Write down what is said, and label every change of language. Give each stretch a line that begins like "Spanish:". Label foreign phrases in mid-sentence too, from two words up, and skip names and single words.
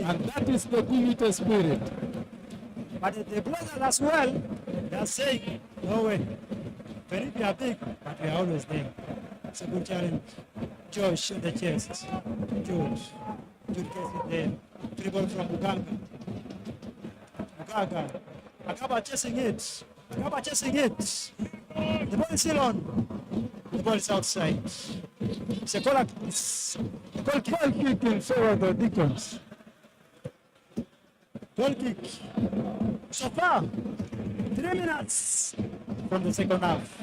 English: And that is the dignity spirit. But the brothers as well, they are saying, no way. Very we are big, but we are always there. It's a good challenge. Josh on the chest. George gets it there. Dribble from Uganga. Uganga. Agaba chasing it. Agaba chasing it. The ball is still on. The ball is outside. It's a goal kick in favor of the Deacons. Goal kick. So far, 3 minutes from the second half.